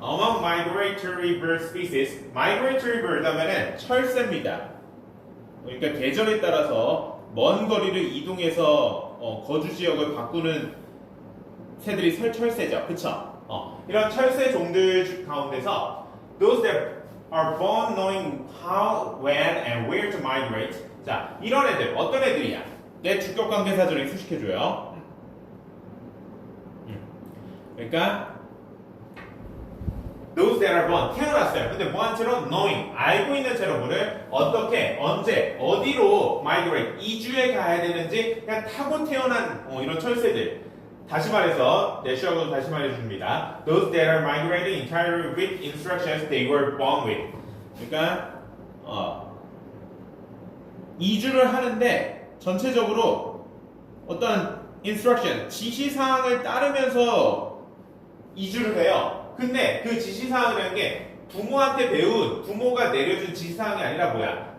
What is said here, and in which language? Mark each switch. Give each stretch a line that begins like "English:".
English: Among migratory bird species, migratory bird
Korean: 하면은 철새입니다. 그러니까 계절에 따라서 먼 거리를 이동해서 거주 지역을 바꾸는 새들이 철새죠. 그쵸? 이런 철새 종들 가운데서
English: those that are born knowing how, when, and where to migrate.
Korean: 자, 이런 애들 어떤 애들이야? 내 주격 관계사절이 수식해줘요. 그러니까
English: those that are born
Korean: 태어났어요. 근데 뭐한 채로 knowing 알고 있는 채로 뭐를 어떻게 언제 어디로 migrate 이주해 가야 되는지 그냥 타고 태어난 이런 철새들. 다시 말해서 내시하고 다시 말해줍니다.
English: Those that are migrating entirely with instructions they were born with.
Korean: 그러니까 이주를 하는데 전체적으로 어떤 instruction 지시사항을 따르면서 이주를 해요. 근데 그 지시사항이라는 게 부모한테 배운 부모가 내려준 지시사항이 아니라 뭐야?